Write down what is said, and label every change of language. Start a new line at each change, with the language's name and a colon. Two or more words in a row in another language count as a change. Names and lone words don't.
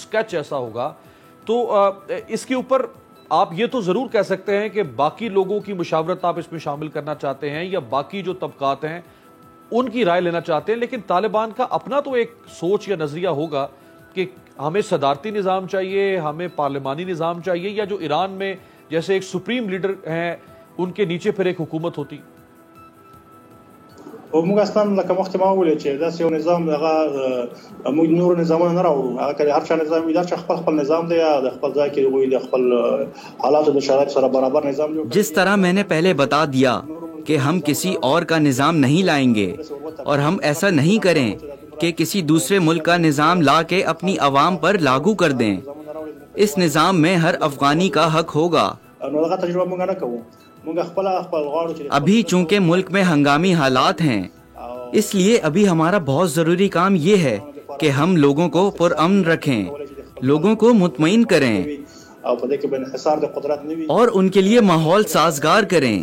Urdu: سکیچ ایسا ہوگا، تو اس کے اوپر آپ یہ تو ضرور کہہ سکتے ہیں کہ باقی لوگوں کی مشاورت آپ اس میں شامل کرنا چاہتے ہیں یا باقی جو طبقات ہیں ان کی رائے لینا چاہتے ہیں، لیکن طالبان کا اپنا تو ایک سوچ یا نظریہ ہوگا کہ ہمیں صدارتی نظام چاہیے، ہمیں پارلیمانی نظام چاہیے، یا جو ایران میں جیسے ایک سپریم لیڈر ہیں ان کے نیچے پھر ایک حکومت ہوتی۔
Pashto: موږ اصلا لکه مخکې ما وویل چې داسې یو نظام هغه موږ نور نظامونه نه راوړو، هغه که هر چا نظام وي، هر چا خپل نظام دی، د خپل ځای کې هغوی د خپل حالاتو د شرایطو سره برابر نظام جوړ کړي۔
Urdu: جس طرح میں نے پہلے بتا دیا کہ ہم کسی اور کا نظام نہیں لائیں گے، اور ہم ایسا نہیں کریں کہ کسی دوسرے ملک کا نظام لا کے اپنی عوام پر لاگو کر دیں۔ اس نظام میں ہر افغانی کا حق ہوگا۔ ابھی چونکہ ملک میں ہنگامی حالات ہیں، اس لیے ابھی ہمارا بہت ضروری کام یہ ہے کہ ہم لوگوں کو پرامن رکھیں، لوگوں کو مطمئن کریں اور ان کے لیے ماحول سازگار کریں۔